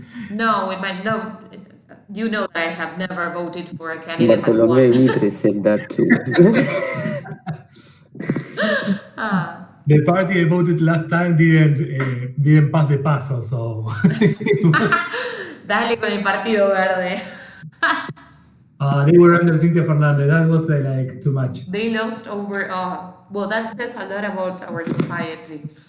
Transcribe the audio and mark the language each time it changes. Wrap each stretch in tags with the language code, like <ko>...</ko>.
<en>No, you know that I have never voted for a candidate that Bartolomé won. Mitre said that too. The party I voted last time didn't pass the paso, so it was,</en> <es>Dale con el Partido Verde.</es> <en>they were under Cintia Fernandez. That was like too much. They lost over. Well, that says a lot about our society.</en>